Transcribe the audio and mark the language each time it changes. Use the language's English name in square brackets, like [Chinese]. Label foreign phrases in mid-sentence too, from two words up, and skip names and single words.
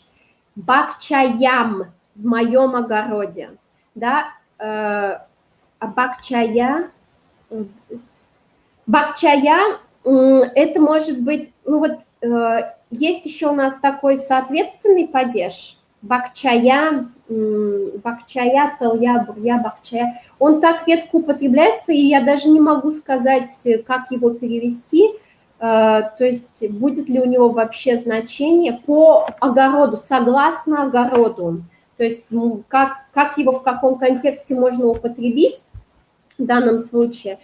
[Russian] Бакчаям в моем огороде. Да? А бакчая... Бакчая, это может быть, ну вот, есть еще у нас такой соответственный падеж, [Udmurt] бакчая, бакчая, талья, бурья, бакчая. [Russian] Он так редко употребляется, и я даже не могу сказать, как его перевести, то есть будет ли у него вообще значение по огороду, согласно огороду. То есть как его в каком контексте можно употребить в данном случае.